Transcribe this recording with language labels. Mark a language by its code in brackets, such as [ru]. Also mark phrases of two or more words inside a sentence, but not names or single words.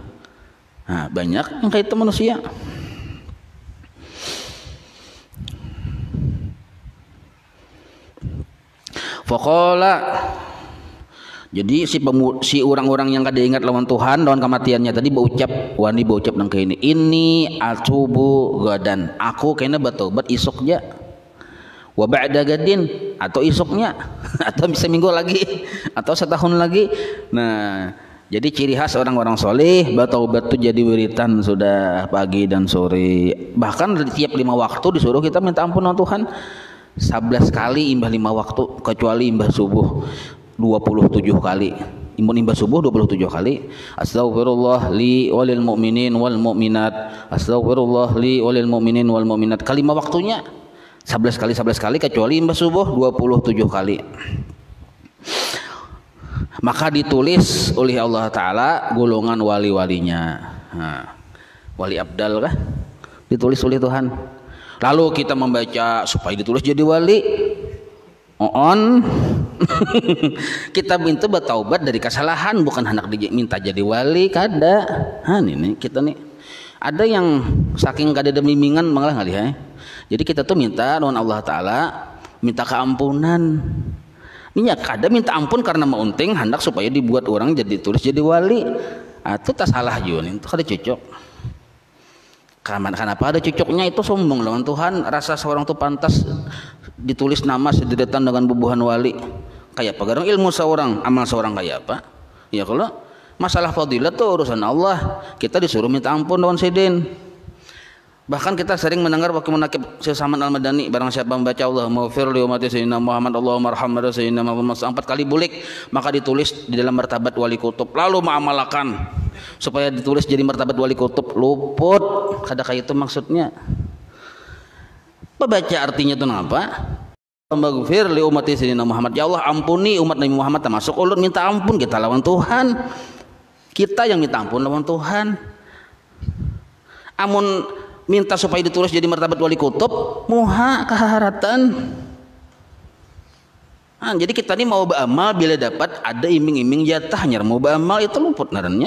[bjn] Nah, banyak yang kayak itu manusia. Faqala, jadi si orang-orang yang kada ingat lawan Tuhan, lawan kematiannya tadi berucap, wani berucap nang kayak ini [ar] أتوب غدا, [bjn] aku kena bertaubat isuknya. [ar] وبعد غد, [bjn] atau isuknya, atau bisa minggu lagi, atau setahun lagi. [id] Nah, jadi ciri khas orang-orang soleh bertaubat itu jadi wiritan sudah pagi dan sore. [bjn] Bahkan tiap 5 waktu disuruh kita minta ampun sama Tuhan. 11 kali imbah 5 waktu, kecuali imbah subuh 27 kali. Imbah subuh 27 kali. [ar] أستغفر الله لي وللمؤمنين والمؤمنات. أستغفر الله لي وللمؤمنين والمؤمنات. [bjn] Kalimat waktunya 11 kali, kecuali imbah subuh 27 kali. [id] Maka ditulis oleh Allah Ta'ala golongan wali-walinya. Wali abdal kah? Ditulis oleh Tuhan. Lalu kita membaca supaya ditulis jadi wali. Kita minta bertaubat dari kesalahan, bukan hendak minta jadi wali. [bjn] Kada. Ini kita nih. [id] Ada yang saking kada ada bimbingan malah nggak lihat. Jadi kita tuh minta dengan Allah Ta'ala, minta keampunan. [bjn] Ini ya kada minta ampun karena mau unting, hendak supaya dibuat orang jadi tulis jadi wali. Itu tak salah juga, itu kada cocok. [id] Kenapa ada cocoknya? [bjn] Itu sombong lawan Tuhan. Rasa seorang tuh pantas ditulis nama sederetan dengan bubuhan wali. Kayak apa? Garang ilmu seorang, amal seorang kayak apa? Ya kalau masalah fadilah tuh urusan Allah. Kita disuruh minta ampun lawan sidin. [id] Bahkan kita sering mendengar waktu menakib Syekh Saman Al-Madani, barang siapa membaca [ar] اللهم اغفر لأمة سيدنا محمد, اللهم ارحمنا سيدنا محمد [id] 4 kali bulik, maka ditulis di dalam martabat wali kutub. Lalu mengamalkan supaya ditulis jadi martabat wali kutub. [bjn] Luput, kada kayak itu maksudnya. [id] Baca artinya itu apa? [ar] اللهم اغفر لأمة سيدنا محمد, [bjn] ya Allah ampuni umat Nabi Muhammad, termasuk ulun minta ampun kita lawan Tuhan. Kita yang minta ampun lawan Tuhan. Amun minta supaya ditulis jadi martabat wali kutub, muha keharatan. Jadi kita ini mau beramal bila dapat ada iming-iming jatahnya, mau beramal itu luput narannya.